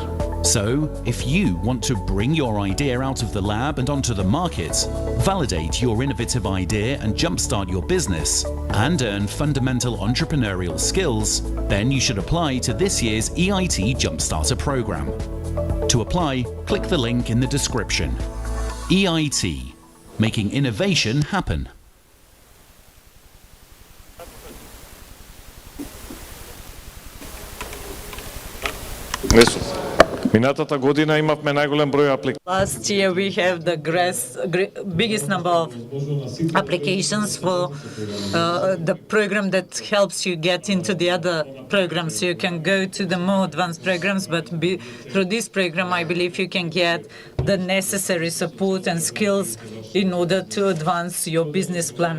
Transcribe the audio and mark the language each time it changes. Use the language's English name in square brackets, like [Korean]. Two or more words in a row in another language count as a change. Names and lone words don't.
[English] So, if you want to bring your idea out of the lab and onto the market, validate your innovative idea and jumpstart your business, and earn fundamental entrepreneurial skills, then you should apply to this year's EIT Jumpstarter program. To apply, click the link in the description. EIT, making innovation happen. [Macedonian] Минатата година имавме најголем број апликации. [English] Last year we have the biggest number of applications for the program that helps you get into the other programs. So you can go to the more advanced programs, but through this program I believe you can get the necessary support and skills in order to advance your business plan.